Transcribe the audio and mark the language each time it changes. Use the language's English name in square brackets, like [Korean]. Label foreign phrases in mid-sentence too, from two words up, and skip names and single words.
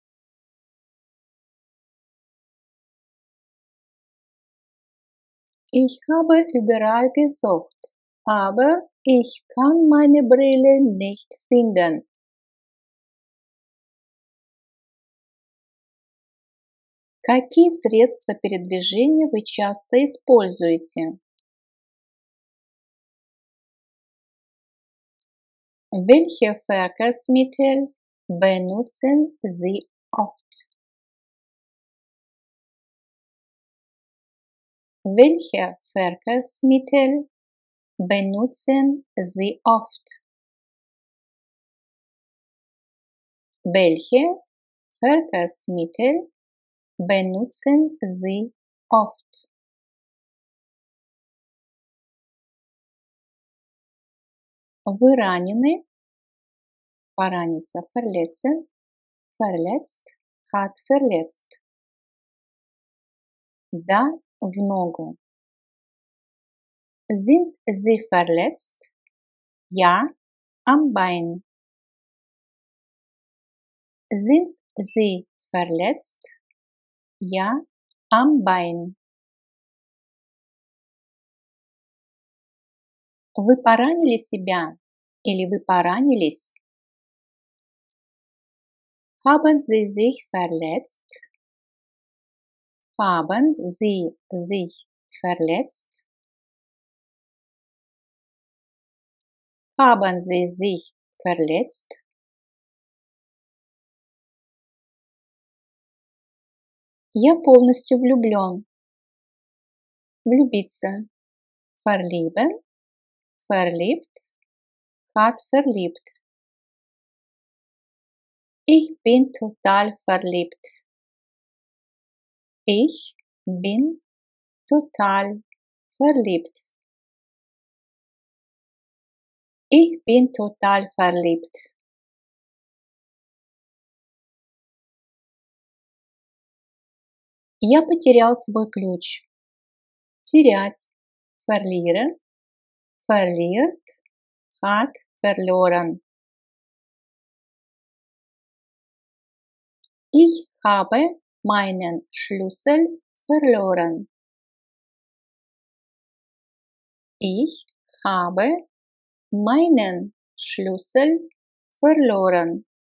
[German] Ich habe überall gesucht, aber ich kann meine Brille nicht finden. [Russian] Какие средства передвижения вы часто используете? [German] Welche Verkehrsmittel benutzen Sie oft? Welche Verkehrsmittel benutzen Sie oft? Welche Verkehrsmittel benutzen Sie oft? [Russian] Вы ранены? Пораниться, [German] verletzen, verletzt, hat verletzt. [Russian] Да, в ногу. [German] Sind Sie verletzt? Ja, am Bein. Sind Sie verletzt? Ja, am Bein. [Russian] Вы поранили себя или вы поранились? [German] Haben Sie sich verletzt? Haben Sie sich verletzt? Haben Sie sich verletzt? [Russian] Я полностью влюблен. Влюбиться. [German] Verlieben, verliebt, hat verliebt. Ich bin total verliebt. Ich bin total verliebt. Ich bin total verliebt. [Russian] Я потерял свой ключ. Терять. [German] Verlieren, verliert, hat verloren. Ich habe meinen Schlüssel verloren. Ich habe meinen Schlüssel verloren.